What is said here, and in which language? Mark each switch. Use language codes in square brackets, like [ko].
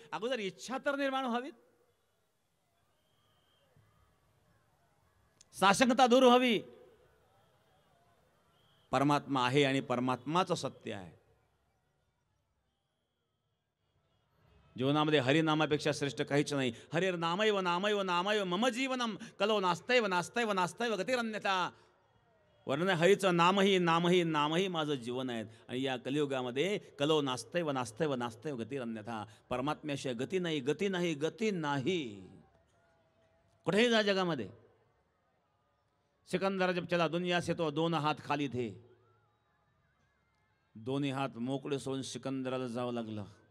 [mr] अगोदर इच्छा तर निर्माण व्हावी, साशंकता दूर व्हावी. परमात्मा आहे आणि परमात्माचं सत्य आहे. जीवनामध्ये हरिनामापेक्षा श्रेष्ठ काहीच नाही. [sa] हरिर नामैव नामैव नामैव मम जीवनम कलो नास्तैव नास्तैव नास्तैव गतिरन्यथा. [mr] वर्णन हरीचं नामही नामही नामही माझं जीवन आहे. आणि या कलियुगामध्ये [sa] कलो नास्तैव नास्तैव नास्तैव गतिरन्यथा. [mr] परमात्म्याशिवाय गती नाही, गती नाही, गती नाही. कुठेही जा जगामध्ये. [hi] सिकंदर जब चला दुनिया से तो दोन हात खाली थे, [mr] दोन्ही हात मोकळे सोडून सिकंदराला जावं लागलं.